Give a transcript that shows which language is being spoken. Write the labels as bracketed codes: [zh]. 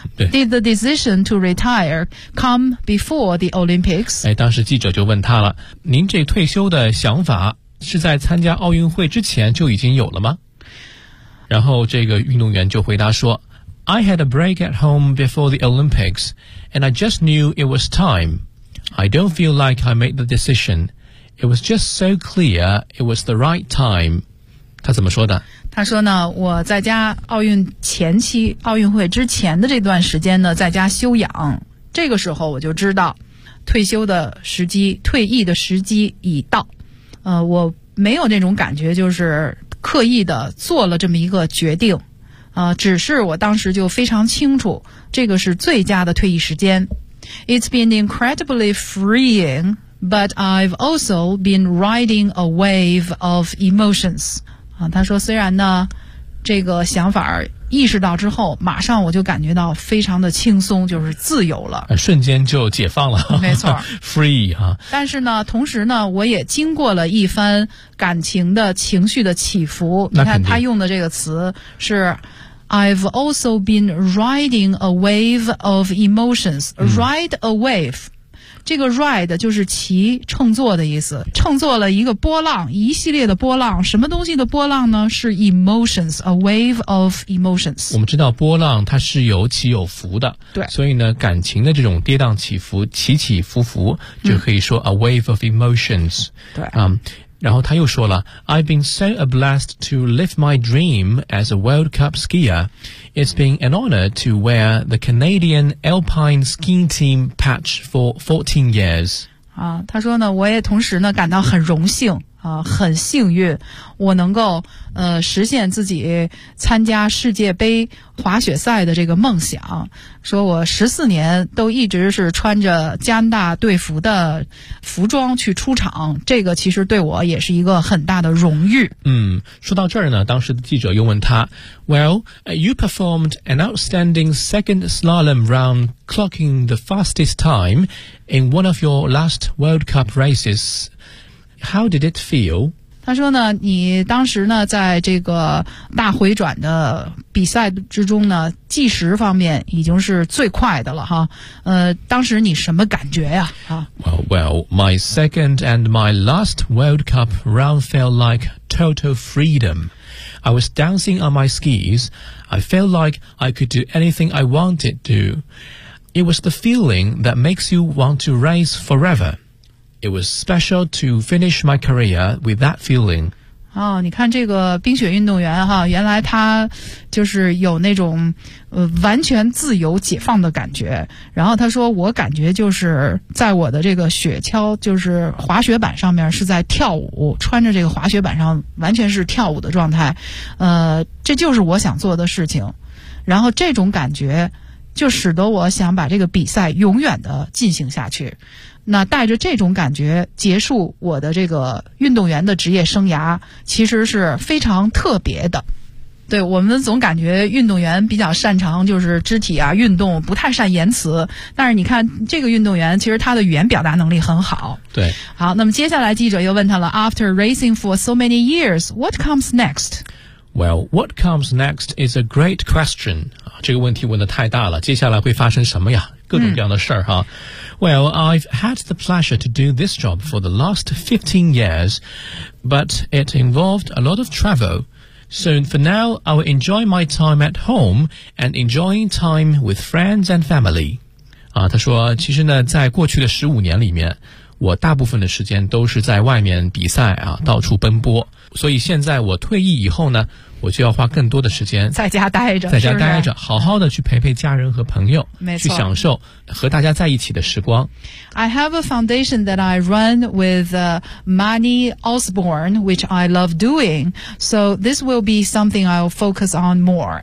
[en] Did the decision to retire come before the Olympics? [zh] 哎，当时记者就问他了，您这退休的想法是在参加奥运会之前就已经有了吗？然后这个运动员就回答说， [en] I had a break at home before the Olympics and I just knew it was time. I don't feel like I made the decision. It was just so clear it was the right time. [zh] 他怎么说的？他说呢，我在家奥运前期，奥运会之前的这段时间呢，在家休养，这个时候我就知道退休的时机，退役的时机已到。我没有那种感觉，就是刻意的做了这么一个决定。只是我当时就非常清楚，这个是最佳的退役时间。 [en] It's been incredibly freeing, but I've also been riding a wave of emotions. [zh] 他说虽然呢，这个想法意识到之后，马上我就感觉到非常的轻松，就是自由了，瞬间就解放了，没错 free 哈。但是呢，同时呢，我也经过了一番感情的情绪的起伏。你看他用的这个词是 [en] I've also been riding a wave of emotions. Ride a wave、 [zh] 这个 ride 就是骑，乘坐的意思，乘坐了一个波浪，一系列的波浪。什么东西的波浪呢？是 emotions, [en] a wave of emotions。 [zh] 我们知道波浪它是有起有伏的，对，所以呢，感情的这种跌宕起伏，起起伏伏，就可以说 a wave of emotions。对，然后他又说了， [en] I've been so blessed to live my dream as a World Cup skier. It's been an honor to wear the Canadian Alpine Skiing Team patch for 14 years. [zh] 他说呢，我也同时呢感到很荣幸啊，很幸运我能够实现自己参加世界杯滑雪赛的这个梦想。说我14年都一直是穿着加拿大队服的服装去出场，这个其实对我也是一个很大的荣誉。说到这儿呢，当时的记者又问他， [en] Well, you performed an outstanding second slalom round clocking the fastest time in one of your last World Cup racesHow did it feel? [zh] 他说呢，你当时呢，在这个大回转的比赛之中呢，计时方面已经是最快的了哈。当时你什么感觉呀？ [en] Well, my second and my last World Cup round felt like total freedom. I was dancing on my skis. I felt like I could do anything I wanted to. It was the feeling that makes you want to race forever. It was special to finish my career with that feeling. [zh] 你看这个冰雪运动员哈，原来他就是有那种完全自由解放的感觉。然后他说，我感觉就是在我的这个雪橇，就是滑雪板上面是在跳舞，穿着这个滑雪板上完全是跳舞的状态。这就是我想做的事情。然后这种感觉就使得我想把这个比赛永远的进行下去。那带着这种感觉结束我的这个运动员的职业生涯，其实是非常特别的。对，我们总感觉运动员比较擅长就是肢体啊运动，不太善言辞，但是你看这个运动员其实他的语言表达能力很好。对，好，那么接下来记者又问他了， [en] After racing for so many years, what comes next? Well, what comes next is a great question. [zh] 这个问题问得太大了，接下来会发生什么呀？各种各样的事儿哈。 [en] Well, I've had the pleasure to do this job for the last 15 years, but it involved a lot of travel. So for now, I will enjoy my time at home and enjoying time with friends and family. [zh] 他说，其实呢，在过去的15年里面，我大部分的时间都是在外面比赛啊，到处奔波。所以现在我退役以后呢，我就要花更多的时间在家待着，在家待着，是不是好好的去陪陪家人和朋友，去享受和大家在一起的时光。 [en] I have a foundation that I run with Manny Osborne, which I love doing. So this will be something I'll focus on more.